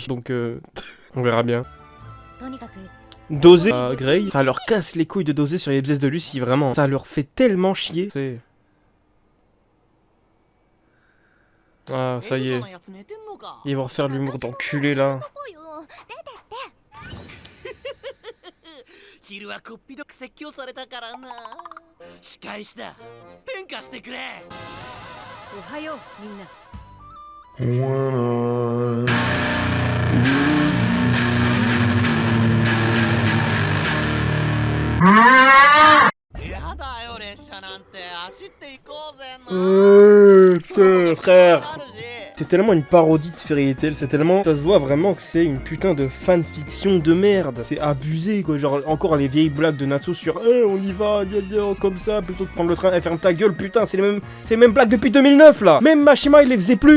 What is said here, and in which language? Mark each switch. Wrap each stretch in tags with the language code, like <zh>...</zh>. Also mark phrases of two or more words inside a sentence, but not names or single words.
<fr>Donc, on verra bien. Doser Grey, ça leur casse les couilles de doser sur les bzaises de Lucy, vraiment. Ça leur fait tellement chier. Ah, ça y est. Ils vont refaire l'humour d'enculé là.</fr> <ja>昼はこっぴどく説教されたからな。仕返しだ。天下してくれ。おはようみんな。やだよ列車なんて走って行こうぜ。</ja> <fr>Frère. C'est tellement une parodie de Fairy Tail, c'est tellement... Ça se voit vraiment que c'est une putain de fanfiction de merde. C'est abusé quoi, genre encore les vieilles blagues de Natsu sur on y va, comme ça, plutôt que prendre le train, ferme ta gueule, putain, c'est les mêmes blagues depuis 2009 là. Même Mashima il les faisait plus.</fr>